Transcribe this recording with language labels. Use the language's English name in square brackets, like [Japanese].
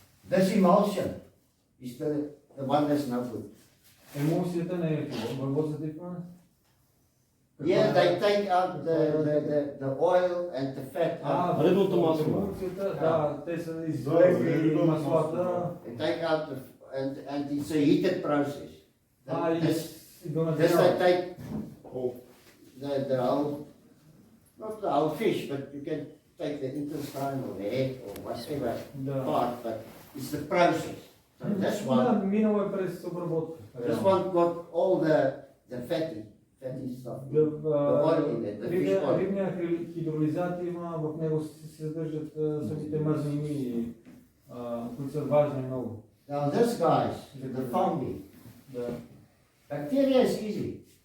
[English] This emulsion is the one that's no good. [Bulgarian] Емулсията не е хубава. [English] What's the difference? Yeah, they take out the oil and the fat out. [Bulgarian] Рибното масло. Емулсията, да, те са извлекли маслата. [English] They take out and it's a heated process. This they take the whole, not the whole fish, but you can take the intestine or the head or whatever part, but it's the process. So this one, [Bulgarian] Минало е през обработка. [English] this one got all the fatty stuff, the oil in it, the fish oil. [Bulgarian] Рибния хидролизат има, в него се съдържат самите мазнини, които са важни много. [English] Now this guys, the fungi, bacteria is easy.